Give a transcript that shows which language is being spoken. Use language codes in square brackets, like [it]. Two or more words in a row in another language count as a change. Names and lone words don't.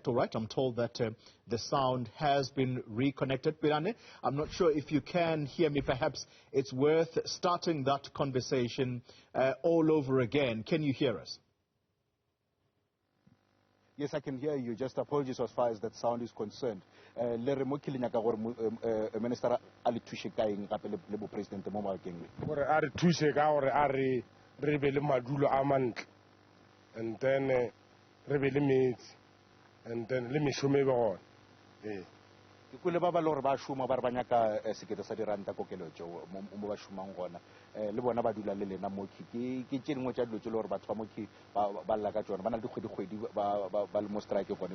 [en] All right, I'm told that the sound has been reconnected. Pelane, I'm not sure if you can hear me. Perhaps it's worth starting that conversation all over again. Can you hear us? Yes, I can hear you. Just apologies as far as that sound is concerned. [nso] Le re mo kilenya ka gore minister a le thushe ka eng gape le bo president mo mabakeng le gore a re thuse ka gore a re be le madulo a mantle, [en] and then [nso] re be le metsi, [en] and then [nso] le mešomo e be gona. ke kwele ba ba le gore ba šoma ba re ba nyaka sekete sa diranta kokeletšo mo ba šomang gona, le bona ba dula le lena moki ke tše dingwe tša dilo tše le gore batho ba moki ba lla ka tsona, ba na le dikgwedi ba le mo strike gone.